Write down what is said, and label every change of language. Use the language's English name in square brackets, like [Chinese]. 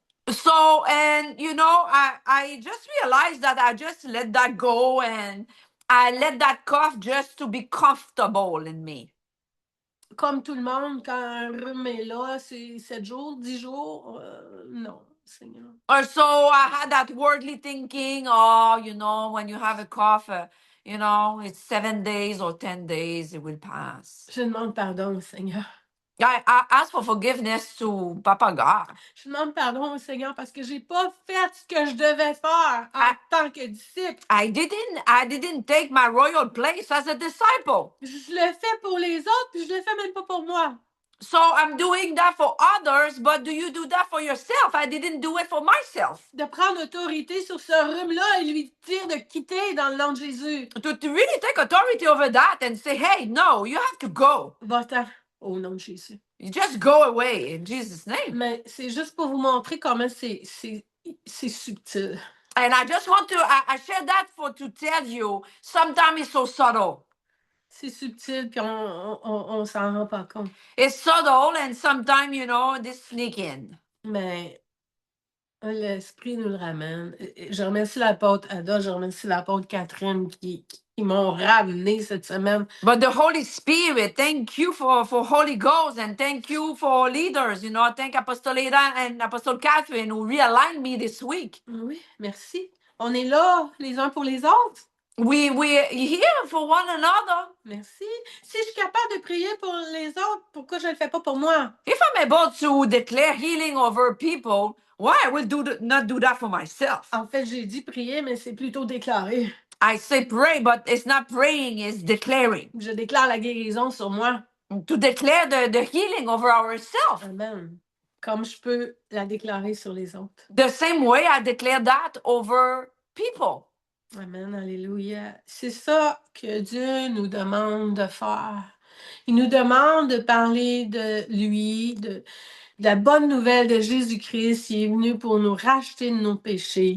[English] So, and I just realized that I just let that go, and I let that cough just to be comfortable in me. [French] Comme tout le monde, quand un rhume est là, c'est 7 jours, 10 jours. Non, Seigneur. [English] Or so I had that worldly thinking, when you have a cough, it's 7 days or 10 days, it will pass. [French] Je demande pardon, Seigneur. [English] I ask for forgiveness to Papa God. [French] Je demande pardon au Seigneur parce que j'ai pas fait ce que je devais faire en tant que disciple. [English] I didn't take my royal place as a disciple. [French] Je le fais pour les autres, puis je le fais même pas pour moi. [English] So I'm doing that for others, but do you do that for yourself? I didn't do it for myself. [French] De prendre autorité sur ce rhume-là et lui dire de quitter dans le nom de Jésus. [English] To really take authority over that and say, hey, no, you have to go. [French] Va-t'en au nom de Jésus. [English] You just go away in Jesus' name. [French] Mais c'est juste pour vous montrer comment c'est subtil. [English] And I just want to, I share that to tell you, sometimes it's so subtle. [French] C'est subtil, puis on s'en rend pas compte. [English] It's subtle, and sometimes, they sneak in. [French] Mais l'Esprit nous le ramène. Je remercie l'apôtre Ada, je remercie l'apôtre Catherine qui m'ont ramené cette semaine. [English] But the Holy Spirit, thank you for Holy Ghost, and thank you for leaders, thank Apostle Ada and Apostle Catherine who realigned me this week. [French] Oui, merci. On est là les uns pour les autres. [English] We're here for one another. [French] Merci. Si je suis capable de prier pour les autres, pourquoi je ne le fais pas pour moi? [English] If I'm able to declare healing over people, why I will not do that for myself? [French] En fait, j'ai dit prier, mais c'est plutôt déclarer. [English] I say pray, but it's not praying, it's declaring. [French] Je déclare la guérison sur moi. [English] To declare the healing over ourselves. Amen. [French] Comme je peux la déclarer sur les autres. [English] The same way I declare that over people. Amen, alléluia. [French] C'est ça que Dieu nous demande de faire. Il nous demande de parler de lui, de la bonne nouvelle de Jésus-Christ. Il est venu pour nous racheter de nos péchés.